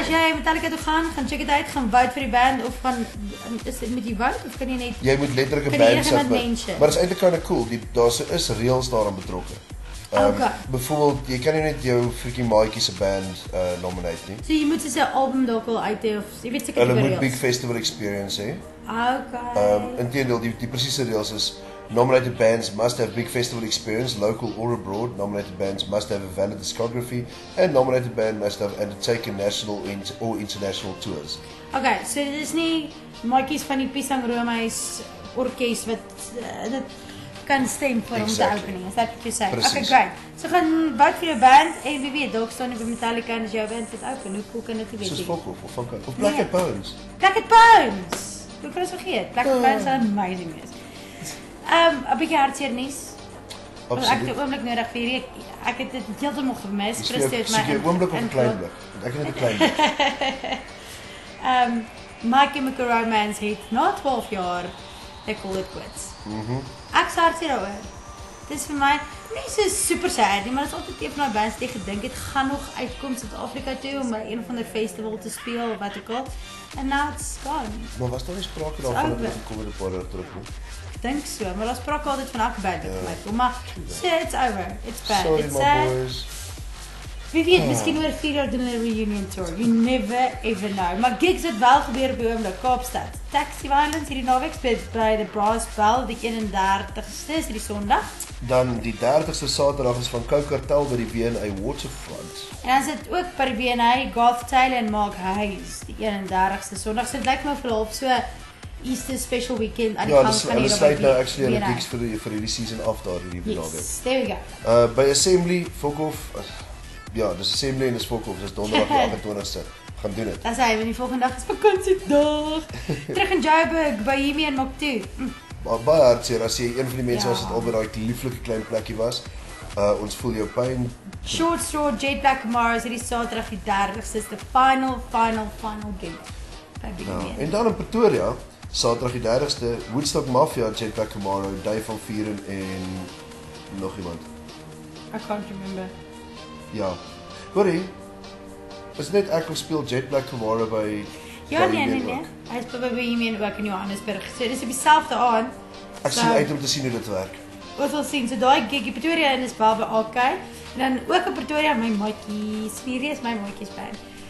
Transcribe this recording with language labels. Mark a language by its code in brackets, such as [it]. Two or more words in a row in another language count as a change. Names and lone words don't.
[af] as jy Metallica toe gaan check dit uit, gaan vote vir die band of gaan is dit met jy vote of kan jy net jy moet letterlik 'n band sit. Maar dit is eintlik [en] kind of cool. [af] Daar is reëls daaraan betrokke. Byvoorbeeld, jy kan nie net jou freaking maatjie se band nominate nie. So jy moet so 'n album dalk al uit hê of jy weet seker hulle moet big festival experience hê. Okay. Inteendeel, die presiese reëls is [en] nominated bands must have big festival experience, local or abroad. Nominated bands must have a valid discography, and nominated band must have undertaken national or international tours. [af] Okay, so dit is nie maatjies van die Pisang Romeis orkes wat dit kan stem vir om te opening. [en] Is that what you say? [af] Precies. [en] Okay, great. [af] So gaan vote vir jou band en wie weet, dalk staan jy by Metallica en as jou band het open. Hoe cool kan dit wees? Soos Fok of Black Eyed Bones. Black Eyed Bones. Hoe kan ons vergeet? Black Eyed Bones sal amazing wees. 'n bietjie hartseer nuus. Absoluut. Ek het 'n oomblik nodig vir hierdie. Ek het dit heeltemal gemis. Christus het my 'n oomblik of 'n klein blik. Ek het net 'n klein blik. My Chemical Romance het na 12 jaar [en] they call it quits. [af] Ek sê hartseer daaroor. Dit is vir my nie so [en] super sad [af] nie, maar dit is altyd een van daai bands wat ek gedink het gaan nog uitkom Suid-Afrika toe om by een van die festival te speel of wat ook al. [en] And now it's gone. [af] Maar was daar nie sprake daarvan dat dit kom 'n paar jaar terug nie? Ek dink so, maar daar spraak altyd van elke band vir my kom, maar so [en] it's over. It's bad. Sorry, it's my sad. boys. [af] Wie weet, miskien oor 4 jaar doen hulle 'n reunion tour. [en] You never ever know. [af] Maar gigs het wel gebeur op die oomblik Kaapstad. Taxi Violence hierdie naweek speel by the Brass Bell die 31ste is die Sondag. Dan die 30ste Saterdag is van Coke Cartel by die V&A Waterfront. En dan sit ook by die V&A Garth Taylor en Mark Hayes die 31ste Sondag. So dit lyk my vir half so [en] Easter special weekend [af] aan die gang van hulle hier sluit nou actually hulle gigs vir hierdie season af daar hierdie naweek. [en] Yes, there we go. [af] By Assembly Fok of ja, dis Assembly en dis Fok of, dis donderdag die 28ste. Gaan doen dit. Dan sê hy, want die volgende dag is vakansiedag. Terug in Joburg by Hemi en Mokto. Baie hartseer as jy een van die mense was wat al by daai lieflike klein plekkie was. Ons voel jou pyn. Short Straw Jet Black Tomorrow hierdie Saterdag die 30ste is [en] the final gig. [af] En dan in Pretoria, Saterdag die 30ste, Woodstock Mafia, Jet Black Tomorrow, Dave van Vieren en nog iemand. [en] I can't remember. [af] Ja. Hoorie, is net ek of speel Jet Black Tomorrow by Ja, nee. Hy speel by Hemi en ook in Johannesburg. So dis op dieselfde aand. Ek sien uit om te sien hoe dit werk. Ons sal sien. So daai gig in Pretoria is wel by AK. En dan ook in Pretoria my maatjie, Spirie is my maatjie se band.